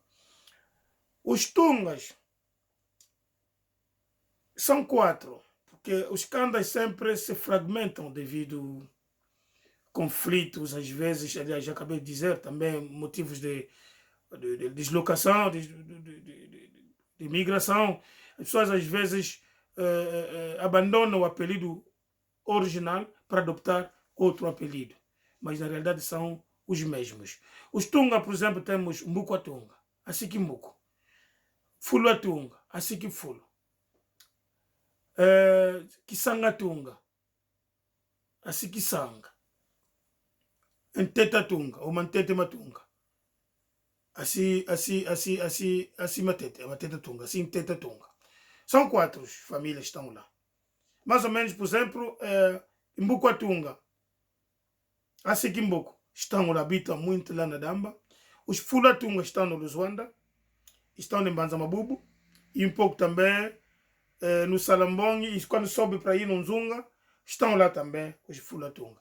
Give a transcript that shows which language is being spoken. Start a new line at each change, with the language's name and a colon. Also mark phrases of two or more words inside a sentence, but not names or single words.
Portuguese: Os Tungas são 4, porque os candas sempre se fragmentam devido a conflitos, às vezes, aliás, já acabei de dizer, também motivos de deslocação, de migração. As pessoas às vezes abandonam o apelido original para adoptar outro apelido, mas na realidade são os mesmos. Os Tunga, por exemplo, temos Mbukwatунga, Asikimbuku, Fuluatunga, Asikifulu, Kisangatunga, Asikisanga, Ntetatunga ou Mantetematunga, Matetatunga, assim Ntetatunga. São 4 famílias que estão lá. Mais ou menos, por exemplo, Mbukwatунga, Asikimbuku estão lá, habitam muito lá na Damba. Os Fulatunga estão no Luzuanda, estão em Mbanza-Mabubu e um pouco também no Salambong, e quando sobe para ir no Nzunga, estão lá também os Fulatunga.